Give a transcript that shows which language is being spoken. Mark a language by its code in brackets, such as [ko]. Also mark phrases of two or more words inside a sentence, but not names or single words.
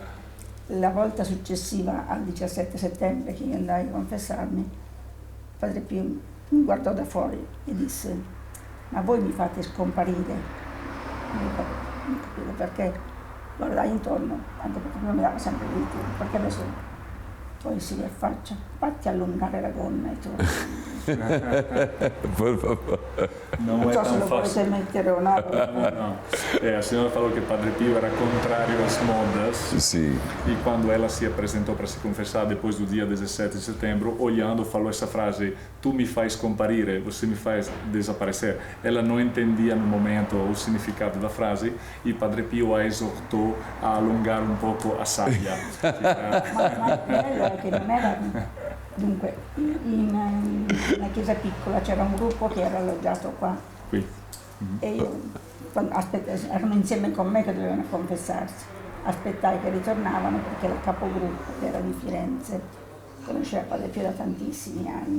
[it] La volta successiva al 17 settembre che io andai a confessarmi, Padre Pio mi guardò da fuori e disse: ma voi mi fate scomparire? Non capivo perché. Guardai intorno, anche perché non mi dava sempre il tempo, perché adesso poi si riaffaccia, fatti allungare la gonna e tu. Non so se lo potete mettere o no. No. [pt] A senhora falou que Padre Pio era contrário às modas. Sim. E quando ela se apresentou para se confessar depois do dia 17 de setembro, olhando, falou essa frase: tu me faz comparire, você me faz desaparecer. Ela não entendia no momento o significado da frase e Padre Pio a exortou a alongar [it] un poco [pt] a saia. [it] Ma bello è che non era. Dunque, in una chiesa piccola c'era un gruppo che era alloggiato qua. Qui. E io, erano insieme con me che dovevano confessarsi. Aspettai che ritornavano perché il capogruppo, che era di Firenze, conosceva Padre Pio da tantissimi anni.